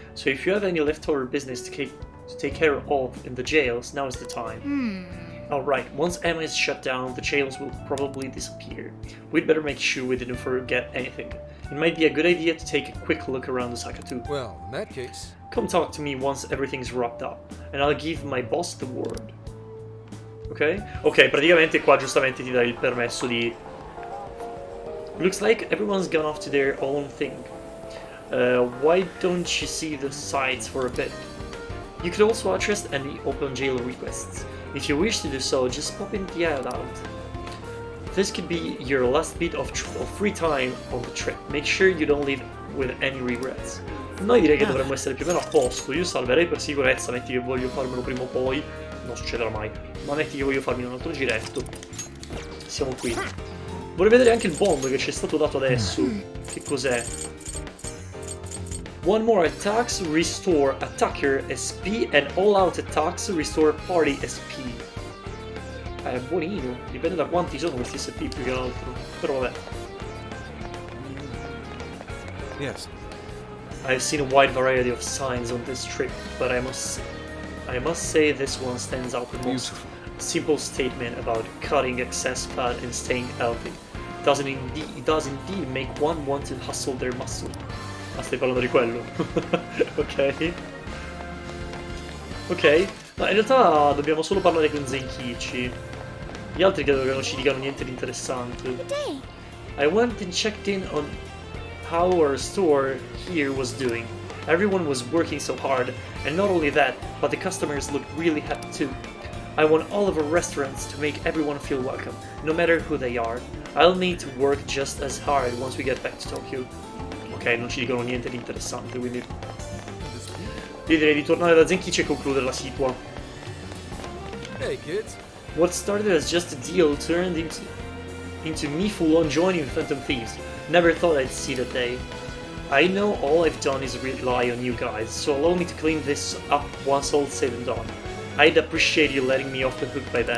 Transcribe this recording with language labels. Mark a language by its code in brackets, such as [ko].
[en] So if you have any leftover business to take care of in the jails, now is the time. Alright, once Emma is shut down, the jails will probably disappear. We'd better make sure we didn't forget anything. It might be a good idea to take a quick look around Osaka too. Well, in that case... Come talk to me once everything's wrapped up, and I'll give my boss the word. Ok? [it] Ok, praticamente qua giustamente ti dai il permesso di... [en] Looks like everyone's gone off to their own thing. Why don't you see the sights for a bit? You could also address any open jail requests. If you wish to do so, just pop in the out. This could be your last bit of free time on the trip. Make sure you don't leave with any regrets. [it] Noi direi che dovremmo essere più o meno a posto. Io salverei per sicurezza, metti che voglio farmelo prima o poi. Non succederà mai. Ma metti che voglio farmi un altro giretto. Siamo qui. Vorrei vedere anche il bomb che ci è stato dato adesso. Che cos'è? [en] One more attacks restore attacker SP and all out attacks restore party SP. [it] È buonino, dipende da quanti sono questi SP più che altro. Però vabbè. [en] Yes. I've seen a wide variety of signs on this trip, but I must say this one stands out the most. Beautiful. A simple statement about cutting excess fat and staying healthy. It does indeed make one want to hustle their muscle. [it] Ah, stai parlando di quello? Ok. Ok, ma in realtà dobbiamo solo parlare con Zenkichi. Gli altri credo che non ci dicano niente di interessante. [en] I went and checked in on how our store here was doing. Everyone was working so hard, and not only that, but the customers looked really happy too. I want all of our restaurants to make everyone feel welcome, no matter who they are. I'll need to work just as hard once we get back to Tokyo. [it] Ok, non ci dicono niente di interessante, quindi io direi di tornare da Zenkichi e concludere la situa. [en] Hey kids. What started as just a deal turned into me full-on joining Phantom Thieves. Never thought I'd see that day. I know all I've done is rely on you guys, so allow me to clean this up once all's said and done. I'd appreciate you letting me off the hook by then.